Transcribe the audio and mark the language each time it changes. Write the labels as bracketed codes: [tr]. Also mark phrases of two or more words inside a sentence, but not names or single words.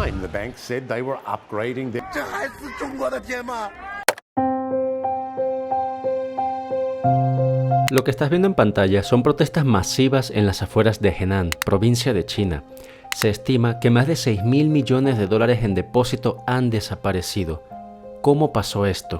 [en] bank said they were upgrading their... [zh] 这还是中国的天吗？ [es] Lo que estás viendo en pantalla son protestas masivas en las afueras de Henan, provincia de China. Se estima que más de 6.000 millones de dólares en depósito han desaparecido. ¿Cómo pasó esto?